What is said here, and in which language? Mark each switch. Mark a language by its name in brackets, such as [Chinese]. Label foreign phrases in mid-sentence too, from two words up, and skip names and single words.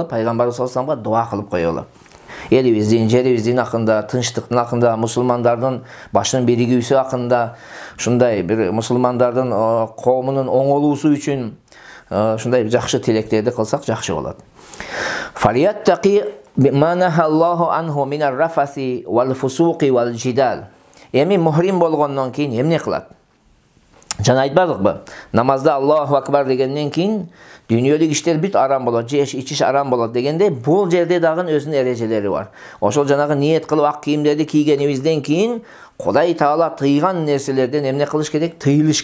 [Kyrgyz] Пайгамбарыбыз [Arabic] صلى الله عليه وسلم [Kyrgyz] дуа кылып коелу. Элибиздин, жерибиздин акында, тынчтыктын акында, мусулмандардын башынын биригүүсү акында, ушундай бир мусулмандардын коомунун оңолуусу үчүн ушундай жакшы тилектерди кылсак жакшы болот. [Arabic] فليتق ما نهى الله عنه من الرفث والفسوق والجدال. [Kyrgyz] Эми мухрим болгондон кийин эмне кылат? Жана айтпадыкпы? Намазда [Arabic] الله أكبر [Kyrgyz] дегенден кийин дүйнөлүк иштер бүт арам болот, жеш ичиш арам болот дегенде, бул жерде дагы өзүнүн эрежелери бар. Ошол жанагы ниет кылып ак кийимдерди кийгенибизден кийин Кудай Таала тыйган нерселерден эмне кылыш керек?